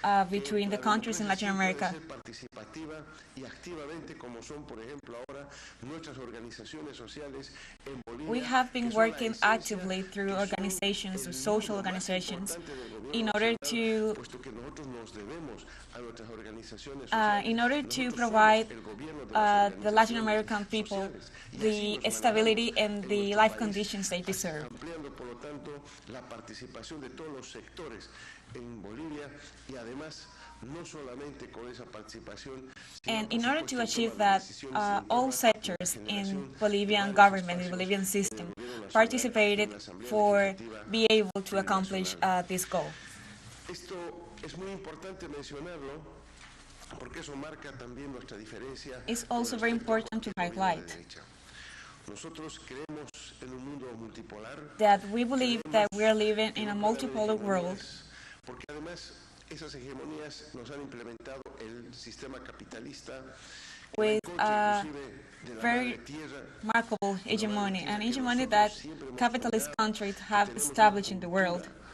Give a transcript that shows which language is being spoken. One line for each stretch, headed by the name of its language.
English: between the countries in Latin America.
Spanish: Participativa y activamente, como son, por ejemplo, ahora nuestras organizaciones sociales en Bolivia.
English: We have been working actively through organizations, social organizations, in order to provide the Latin American people the stability and the life conditions they deserve.
Spanish: Ampliando, por lo tanto, la participación de todos los sectores en Bolivia y además no solamente con esa participación.
English: And in order to achieve that, all sectors in Bolivian government, the Bolivian system, participated for be able to accomplish this goal.
Spanish: Esto es muy importante mencionarlo porque eso marca también nuestra diferencia.
English: It's also very important to highlight
Spanish: Nosotros creemos en un mundo multipolar.
English: That we believe that we are living in a multipolar world.
Spanish: Porque además esas hegemonías nos han implementado el sistema capitalista
English: with a very remarkable hegemony, an hegemony that capitalist countries have established in the world.